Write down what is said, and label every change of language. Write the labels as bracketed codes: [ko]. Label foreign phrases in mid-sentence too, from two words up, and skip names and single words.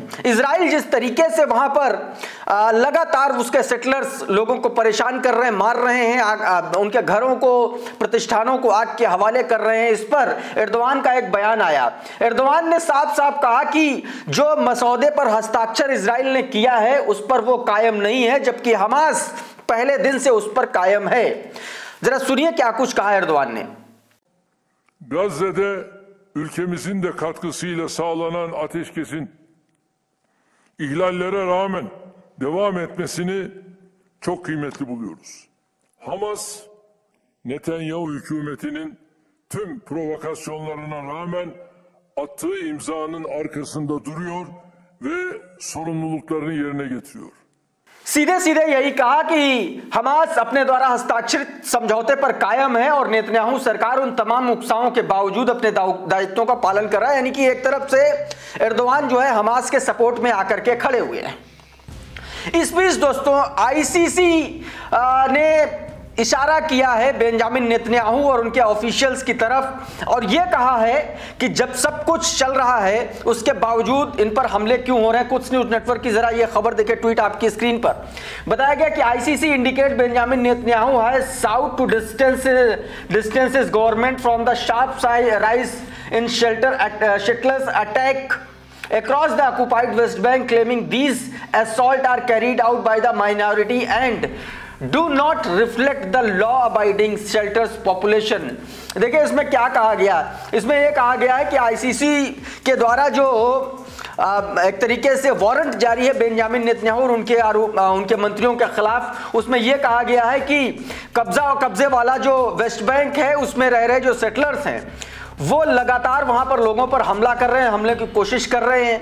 [hi] इजराइल जिस तरीके से वहां पर लगातार उसके सेटलर्स लोगों को परेशान कर रहे हैं, मार रहे हैं, उनके घरों को, प्रतिष्ठानों को आग के हवाले कर रहे हैं, इस पर एर्दोआन का एक बयान आया। एर्दोआन ने साफ साफ कहा कि जो मसौदे पर हस्ताक्षर इजराइल ने किया है उस पर वो कायम नहीं है, जबकि हमास पहले दिन से उस पर कायम है। जरा सुनिए क्या कुछ कहा एर्दोआन ने। [tr] Gazze'de ülkemizin de katkısıyla sağlanan ateşkesin ihlallere rağmen devam etmesini çok kıymetli buluyoruz. Hamas, Netanyahu hükümetinin tüm provokasyonlarına rağmen attığı imzanın arkasında duruyor ve sorumluluklarını yerine getiriyor. [hi] सीधे सीधे यही कहा कि हमास अपने द्वारा हस्ताक्षरित समझौते पर कायम है और नेतन्याहू सरकार उन तमाम उकसाओं के बावजूद अपने दायित्वों का पालन कर रहा है। यानी कि एक तरफ से एर्दोआन जो है हमास के सपोर्ट में आकर के खड़े हुए हैं। इस बीच दोस्तों आईसीसी ने इशारा किया है बेंजामिन नेतन्याहू और उनके ऑफिशियल्स की तरफ और यह कहा है कि जब सब कुछ चल रहा है उसके बावजूद इन पर हमले क्यों हो रहे हैं। कुछ [en] news network [hi] की जरा यह खबर देखें, ट्वीट आपकी स्क्रीन पर। बताया गया कि [en] ICC indicate Benjamin Netanyahu has sought to distances government from the sharp rise in settlers attack across the occupied West Bank, claiming these assaults are carried out by the minority and do not reflect the law-abiding shelters population। [hi] देखिए इसमें क्या कहा गया, इसमें यह कहा गया है कि आईसीसी के द्वारा जो एक तरीके से वारंट जारी है बेंजामिन नेतन्याहू और उनके मंत्रियों के खिलाफ, उसमें यह कहा गया है कि कब्जे वाला जो वेस्ट बैंक है उसमें रह रहे जो सेटलर्स हैं वो लगातार वहां पर लोगों पर हमला कर रहे हैं, हमले की कोशिश कर रहे हैं।